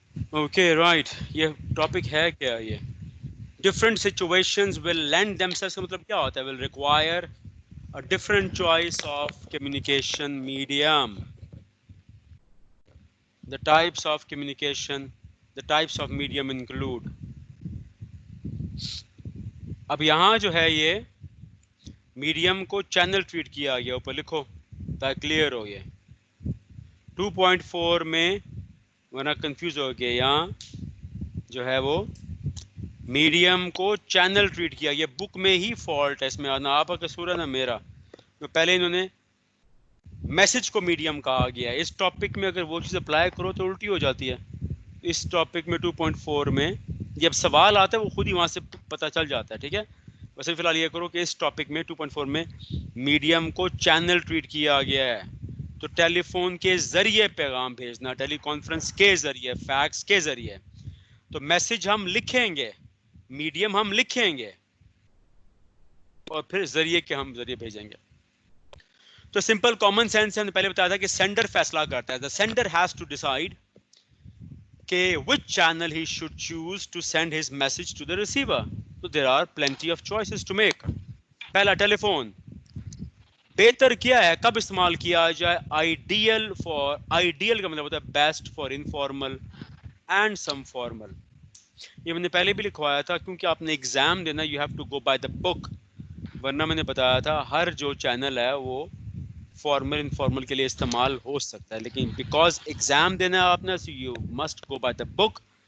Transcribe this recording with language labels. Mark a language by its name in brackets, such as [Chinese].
[English] Okay right, یہ topic ہے کیا؟ یہ different situations will land themselves [Urdu] کا مطلب کیا ہوتا ہے؟ [English] Will require a different choice of communication medium. The types of communication, the types of medium include. [Urdu] اب یہاں جو ہے یہ میڈیم کو چینل ٹریٹ کیا گیا، اوپر لکھو تاکہ کلیئر ہو. یہ 2.4 میں ورنہ کنفیوز ہو گیا، یہاں جو ہے وہ میڈیم کو چینل ٹریٹ کیا. یہ بک میں ہی فالٹ ہے، اس میں نہ آپ کا قصور ہے نہ میرا. تو پہلے انہوں نے میسج کو میڈیم کہا گیا ہے. اس ٹاپک میں اگر وہ چیز اپلائی کرو تو الٹی ہو جاتی ہے. اس ٹاپک میں 2.4 میں جب سوال آتا ہے وہ خود ہی وہاں سے پتہ چل جاتا ہے، ٹھیک ہے؟ ویسے فی الحال یہ کرو کہ اس ٹاپک میں 2.4 میں میڈیم کو چینل ٹریٹ کیا گیا ہے. تو ٹیلی فون کے ذریعے پیغام بھیجنا، ٹیلی کانفرنس کے ذریعے، فیکس کے ذریعے. تو میسج ہم لکھیں گے، میڈیم ہم لکھیں گے، اور پھر ذریعے کے ہم ذریعے بھیجیں گے. تو سمپل کامن سینس ہے، پہلے بتایا تھا کہ سینڈر فیصلہ کرتا ہے. [English] The sender has to decide کہ which channel he should choose to send his message to the receiver. So there are plenty of choices to make. [Urdu] پہلا ٹیلی فون بہتر کیا ہے، کب استعمال کیا جائے؟ آئیڈیل فار، آئیڈیل کا مطلب ہوتا ہے best for informal and some formal. یہ میں نے پہلے بھی لکھوایا تھا، کیونکہ آپ نے ایگزام دینا [English] You have to go by the book. [Urdu] ورنہ میں نے بتایا تھا ہر جو چینل ہے وہ فارمل انفارمل کے لیے استعمال ہو سکتا ہے، لیکن بیکاز ایگزام دینا ہے آپ نے، [English] You must go by the book.